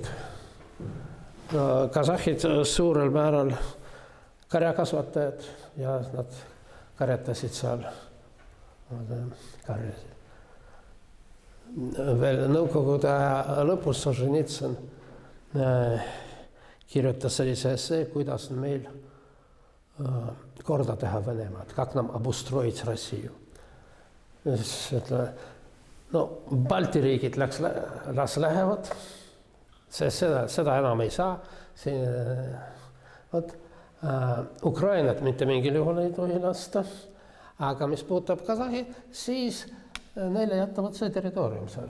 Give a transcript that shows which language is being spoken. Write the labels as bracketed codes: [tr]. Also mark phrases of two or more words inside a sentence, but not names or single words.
[et] Kasahhid suurel määral karjakasvatajad ja nad karjatasid seal karjasid. Veel Nõukogude aja lõpus Solženitsõn kirjutas sellise essee, kuidas meil korda teha Venemaad, [ru] как нам обустроить Россию. [et] No, Balti riigid las lähevad, seda enam ei saa. Ukrainat mitte mingil juhul ei tohi lasta, aga mis puudutab Kasahhi, siis neile jätavad see territoorium seal.